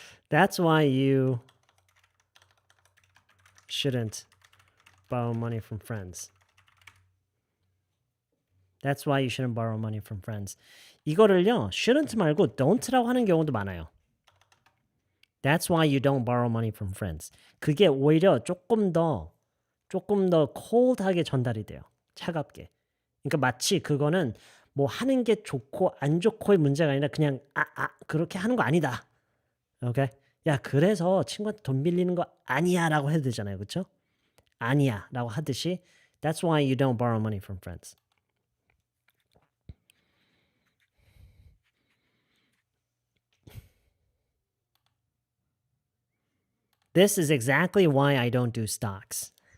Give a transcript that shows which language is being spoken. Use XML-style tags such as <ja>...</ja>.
<en>That's why you shouldn't borrow money from friends. That's why you shouldn't borrow money from friends.</en> <ko>이거를요,</ko> <en>shouldn't</en> <ko>말고</ko> <en>don't</en> <ko>라고 하는 경우도 많아요.</ko> <en>That's why you don't borrow money from friends.</en> <ko>그게 오히려 조금 더 cold하게 전달이 돼요. 차갑게. 그러니까 마치 그거는 뭐 하는 게 좋고 안 좋고의 문제가 아니라 그냥 그렇게 하는 거 아니다. 오케이? 야, 그래서 친구한테 돈 빌리는 거 아니야라고 해도 되잖아요. 그렇죠? 아니야라고 하듯이</ko> <en>That's why you don't borrow money from friends. This is exactly why I don't do stocks.</en>